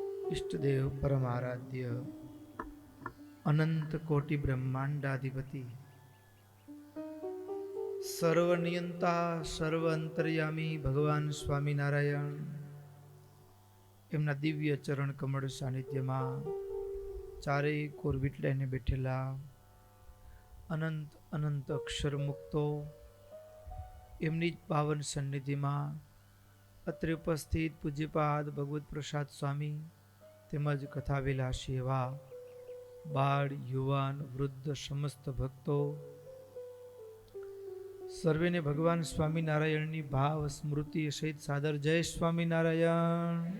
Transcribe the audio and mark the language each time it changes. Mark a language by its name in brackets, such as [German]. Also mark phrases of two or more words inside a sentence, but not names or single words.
[Gujarati] ઇષ્ટદેવ પરમારાધ્ય અનંત કોટિ બ્રહ્માંડાધિપતિ સર્વનિયંતા સર્વ અંતર્યામી ભગવાન સ્વામીનારાયણ એમના દિવ્ય ચરણ કમળ સાનિધ્યમાં ચારેય કોર વીટલાઈને બેઠેલા અનંત અનંત અક્ષર મુક્તો એમની જ પાવન સન્નિધિમાં અત્રે ઉપસ્થિત પૂજ્યપાદ ભગવત પ્રસાદ સ્વામી તેમજ કથાવિલાસી એવા બાળ યુવાન વૃદ્ધ સમસ્ત ભક્તો સર્વેને ભગવાન સ્વામિનારાયણની ભાવ સ્મૃતિ સહિત સાદર જય સ્વામિનારાયણ.